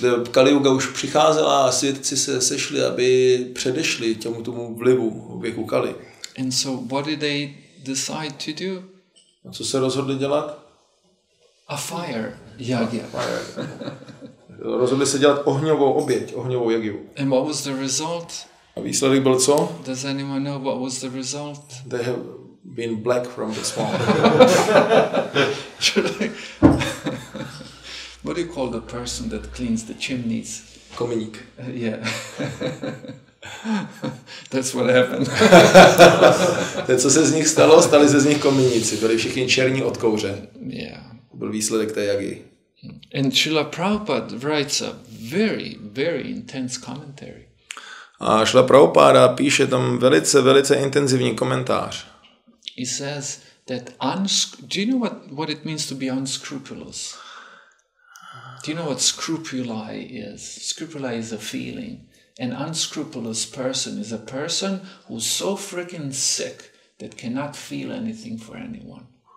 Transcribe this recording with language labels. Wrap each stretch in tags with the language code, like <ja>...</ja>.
<cs>Kali Yuga už přicházela a svědci se sešli, aby předešli tomu vlivu věku Kali.</cs> <en>And so what did they decide to do?</en> <cs>A co se rozhodli dělat?</cs> <en>A fire yagya.</en> <cs>Rozhodli se dělat ohňovou oběť, ohňovou jagyu.</cs> <en>And what was the result?</en> <cs>A výsledek byl co?</cs> <en>Does anyone know what was the result? They have been black from the swamp. What do you call the person that cleans the chimneys?</en> <cs>Kominík.</cs> <en>Yeah. That's what happened.</en> <cs>To, co se z nich stalo, stali se z nich kominíci. Byli všichni černí od kouře.</cs> <en>Yeah.</en> <cs>Byl výsledek té jagy.</cs> <en>And Srila Prabhupada writes a very, very intense commentary.</en> <cs>A Srila Prabhupada píše tam velice intenzivní komentář.</cs> <en>He says that do you know what it means to be unscrupulous? Do you know what scrupuli is? Scrupuli is a feeling. An unscrupulous person is a person who's so freaking sick that cannot feel anything for anyone.</en>